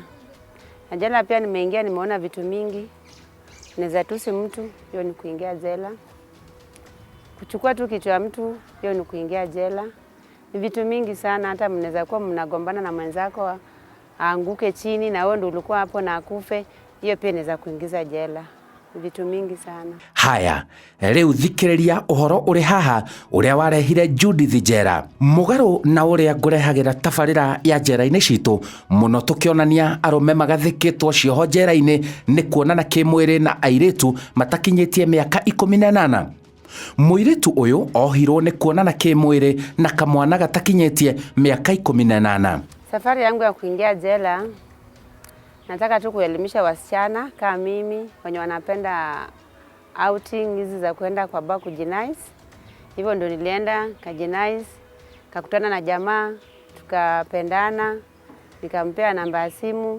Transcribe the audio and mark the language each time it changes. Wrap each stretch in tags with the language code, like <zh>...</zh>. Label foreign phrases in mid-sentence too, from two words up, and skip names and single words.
<sw>Na jela pia nimeingia nimeona vitu mingi. Naweza tusi mtu, hiyo ni kuingia jela. Kuchukua tu kitu ya mtu, hiyo ni kuingia jela. Ni vitu mingi sana, hata mnaweza kuwa mnagombana na mwenzako aanguke chini na wewe ndio ulikuwa hapo na akufe, hiyo pia inaweza kuingiza jela. Vitu mingi sana. Haya,</sw> <ki>rĩu thikĩrĩria ũhoro ũrĩ haha ũrĩa warehire Judith njera. Mũgarũ na ũrĩa ngũrehagĩra tabarĩra ya njera-inĩ citũ, mũno tũkĩonania arũme magathĩkĩtwo cioho njera-inĩ nĩ kuonana kĩmwĩrĩ na airĩtu matakinyĩtie mĩaka 18. Mũirĩtu ũyũ ohirwo nĩ kuonana kĩmwĩrĩ na kamwana gatakinyĩtie mĩaka 18.</ki> <sw>Safari yangu ya kuingia jela, nataka tu kuelimisha wasichana kama mimi wenye wanapenda outing hizi za kwenda kwa bar kujinice. Hivyo ndo nilienda kajinice, kakutana na jamaa, tukapendana, nikampea namba ya simu.</sw>